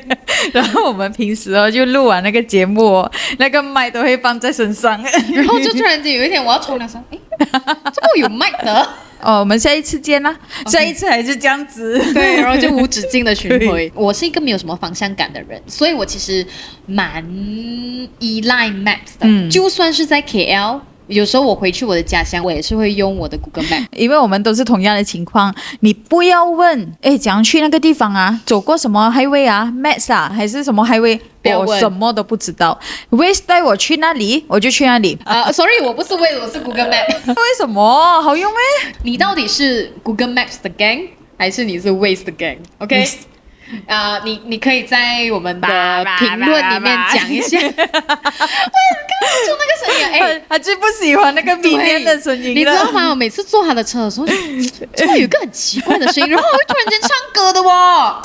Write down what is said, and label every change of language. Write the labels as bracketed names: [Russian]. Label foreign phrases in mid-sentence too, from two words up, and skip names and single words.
[Chinese] 然後我們平時就錄完那個節目那個麥都會放在身上，然後就突然間有一天我要沖涼說，怎麼有麥的？我們下一次見啦。下一次還是這樣子。對，然後就無止境的循環。我是一個沒有什麼方向感的人，所以我其實蠻依賴 Maps 的。就算是在 KL，有時候我回去我的家鄉，我也是會用我的 Google Map，因為我們都是同樣的情況。你不要問，怎樣去那個地方啊？走過什麼 highway 啊 ？Maps 啊，還是什麼 highway？我什麼都不知道。Waze 帶我去那裡，我就去那裡。 Sorry， 我不是 Waze， 我是 Google Map。為什麼？好用咩？你到底是 Google Maps 的 gang， 還是你是 Waze 的 gang？OK？你可以在我們的評論裡面講一下。我剛剛做那個聲音，他最不喜歡那個明天的聲音了。你知道嗎？我每次坐他的車的時候，就會有一個很奇怪的聲音，然後我會突然間唱歌的哦。